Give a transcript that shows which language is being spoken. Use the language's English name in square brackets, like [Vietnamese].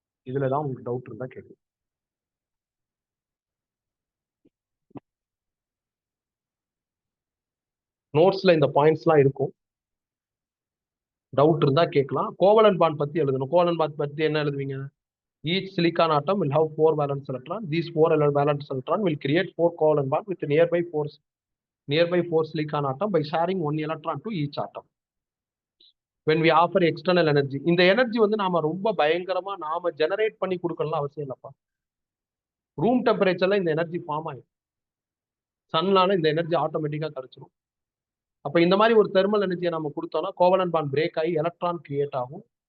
[Tamil] இதுலதான் உங்களுக்கு டவுட் இருந்தா கேட்கலாம். நோட்ஸ்ல இந்த பாயிண்ட்ஸ் எல்லாம் இருக்கும், டவுட் இருந்தா கேட்கலாம். கோவலன்ட் பாண்ட் பத்தி எழுதணும். கோவலன்ட் பாண்ட் பத்தி என்ன எழுதுவீங்க? [English] Each silicon atom will have 4 valence electron. These 4 valence electron will create 4 covalent bond with nearby 4 silicon atom by sharing 1 electron to each atom. When we offer external energy, [Tamil] இந்த energy வந்து நாம ரொம்ப பயங்கரமா நாம generate பண்ணி கொடுக்கணும் அவசியம் இல்லப்பா. ரூம் டெம்பரேச்சர்ல இந்த எனர்ஜி ஃபார்ம் ஆயிடும். சன்லால இந்த எனர்ஜி ஆட்டோமேட்டிக்கா கிடைச்சிடும். அப்ப இந்த மாதிரி ஒரு தெர்மல் எனர்ஜியை நம்ம கொடுத்தோம்னா கோவலன்ட் பாண்ட் பிரேக் ஆகி எலக்ட்ரான் கிரியேட் ஆகும்.